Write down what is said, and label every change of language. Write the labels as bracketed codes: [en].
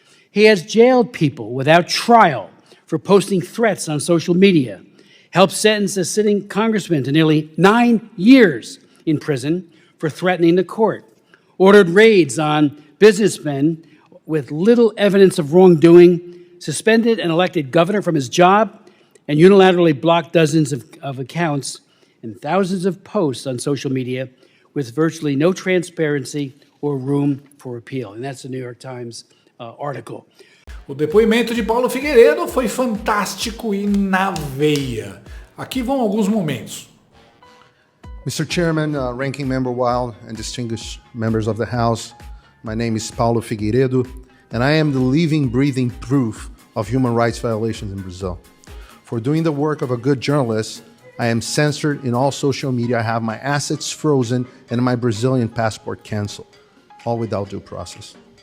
[en] He has jailed people without trial for posting threats on social media, helped sentence a sitting congressman to nearly 9 years in prison for threatening the court, ordered raids on businessmen with little evidence of wrongdoing, suspended an elected governor from his job, and unilaterally blocked dozens of accounts and thousands of posts on social media with virtually no transparency or room for appeal. And that's the New York Times article. [pt] O depoimento de Paulo Figueiredo foi fantástico e na veia. Aqui vão alguns momentos. [en] Mr. Chairman, Ranking Member Wild, and distinguished members of the House, my name is Paulo Figueiredo, and I am the living, breathing proof of human rights violations in Brazil. For doing the work of a good journalist, I am censored in all social media, I have my assets frozen, and my Brazilian passport canceled, all without due process.